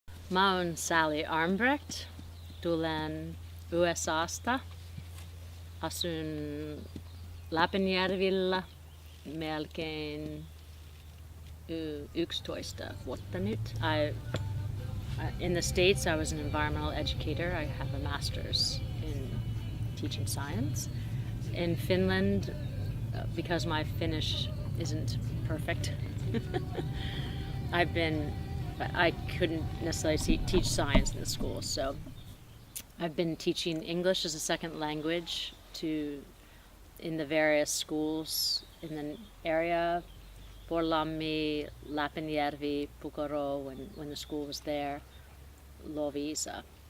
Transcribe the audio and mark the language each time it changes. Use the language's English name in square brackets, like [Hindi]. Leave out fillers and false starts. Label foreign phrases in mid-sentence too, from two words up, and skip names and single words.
[Finnish] Mä oon Sally Armbrecht, tulen USAsta, asun Lapinjärvellä melkein 11 vuotta nyt. [English] In the States, I was an environmental educator. I have a master's in teaching science. In Finland, because my Finnish isn't perfect, I couldn't necessarily teach science in the school, so I've been teaching English as a second language in the various schools in the area, Porlammi, Lapinjärvi, Pukoro, when the school was there, Lovisa.